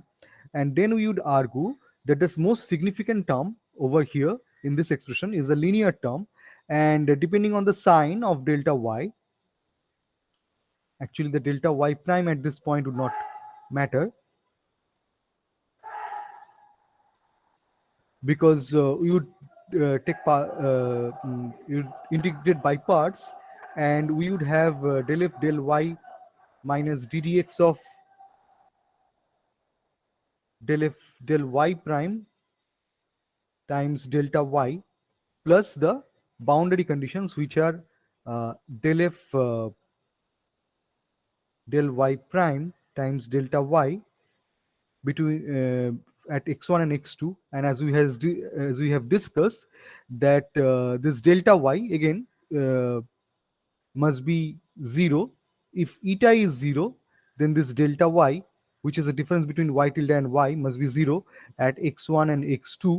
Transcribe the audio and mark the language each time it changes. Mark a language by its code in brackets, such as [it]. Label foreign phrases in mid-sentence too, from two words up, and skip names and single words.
[en] And then we would argue that the most significant term over here in this expression is a linear term, and depending on the sign of delta y, actually the delta y prime at this point would not matter, because we would you would integrate by parts, and we would have del f del y minus ddx of del f del y prime times delta y plus the boundary conditions, which are del f del y prime times delta y between at x1 and x2. And as we have discussed, that this delta y again must be 0. If eta is 0, then this delta y, which is the difference between y tilde and y, must be 0 at x1 and x2.